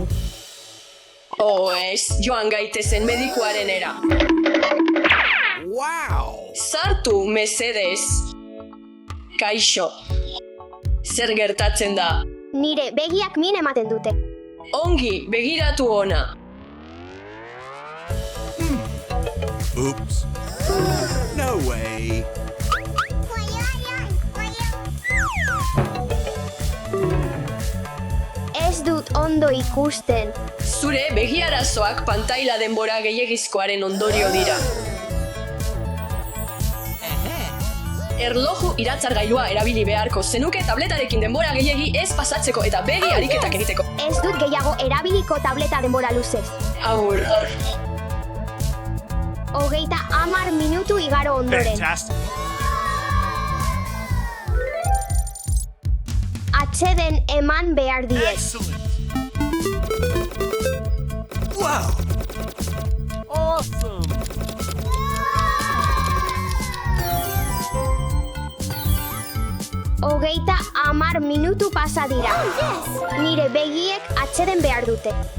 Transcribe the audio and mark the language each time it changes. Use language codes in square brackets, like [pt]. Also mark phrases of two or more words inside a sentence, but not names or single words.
[eu] Oh, ez, joan gaitezen medikuaren era. [en] Wow! [eu] Sartu, mesedez. Kaixo. Zer gertatzen da? Nire begiak min ematen dute. Ongi, begiratu ona. [en] Oops. No way. [eu] Ez dut ondo ikusten. Zure begiarazoak pantaila denbora gehiegizkoaren ondorio dira. Erloju iratzargailua erabili beharko zenuke tabletarekin denbora gehiegi ez pasatzeko eta begi ariketak egiteko. Ez dut gehiago erabiliko tableta denbora luzez. Agur. 30 minutu igaro ondoren. [en] Fantastic. [eu] Atseden eman behar diet. [en] Excellent. Wow! Awesome. [eu] 30 minutu pasa dira. Nire begiek atseden behar dute.